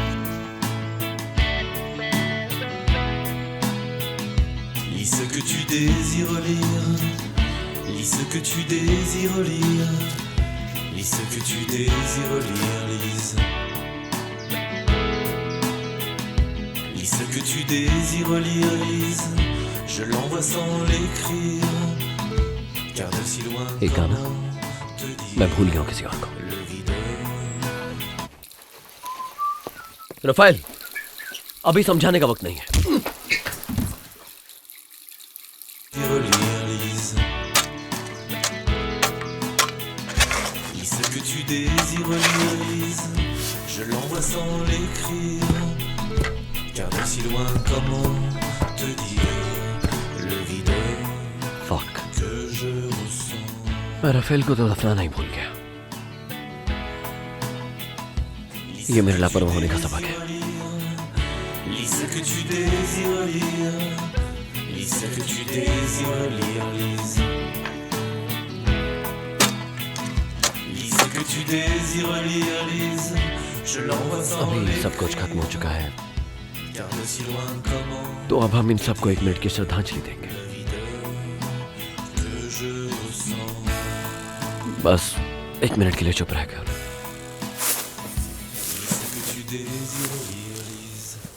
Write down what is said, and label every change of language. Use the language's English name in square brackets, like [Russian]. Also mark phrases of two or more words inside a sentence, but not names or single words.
[French] Lis ce que tu désires lire, lis ce que tu désires lire, lis ce que tu désires lire, lise. Lis ce que tu désires lire, lise. Je l'envoie sans l'écrire, car de si loin, [Hindi] एक गाना [French] comment te dire [Hindi] मैं भूल गया हूँ किसी और को। [French] le vide. [Hindi] रफाइल, अभी समझाने का वक्त नहीं है। [French] Lire, lise. Lis ce que tu désires lire, lise. Je l'envoie sans l'écrire, car de si loin, comment te dire le vide [Hindi] फक, [French] que je ressens. [Hindi] मैं रफेल को तो दफनाना ही भूल गया। [French] Lis [Hindi] ये मेरे लापरवाह होने का सबक है। [French] Lis ce que tu désires lire, lis ce que tu désires lire, lise. Lis ce que tu désires lire, lise. Je l'envoie sans [Hindi] अभी सब कुछ [French] l'écrire, [Hindi] खत्म हो चुका है, [French] car de si loin, comment [Hindi] तो अब हम इन सबको एक मिनट की श्रद्धांजलि देंगे। [French] le vide que je ressens. [Hindi] बस एक मिनट के लिए चुप रहकर। [French] Lis ce que tu désires lire, lise.